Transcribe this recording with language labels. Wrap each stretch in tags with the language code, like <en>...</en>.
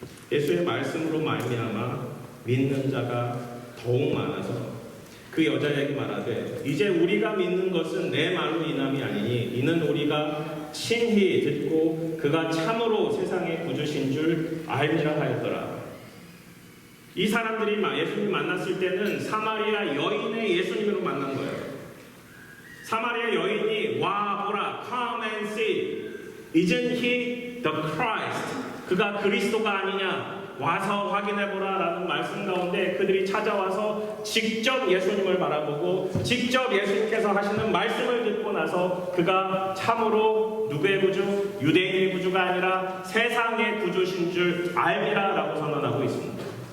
<ko>예수의 말씀으로 말미암아 믿는 자가 더욱 많아서 그 여자에게 말하되 이제 우리가 믿는 것은 내 말로 인함이 아니니 이는 우리가 친히 듣고 그가 참으로 세상의 구주신 줄 알미라 하였더라. 이 사람들이 예수님 만났을 때는 사마리아 여인의 예수님으로 만난 거예요. 사마리아 여인이 와 보라,</ko> <en>come and see, isn't he the Christ?</en> <ko>그가 그리스도가 아니냐, 와서 확인해보라 라는 말씀 가운데 그들이 찾아와서 직접 예수님을 바라보고 직접 예수님께서 하시는 말씀을 듣고 나서 그가 참으로 누구의 구주? 유대인의 구주가 아니라 세상의 구주신 줄 알미라 라고 선언하고 있습니다.</ko>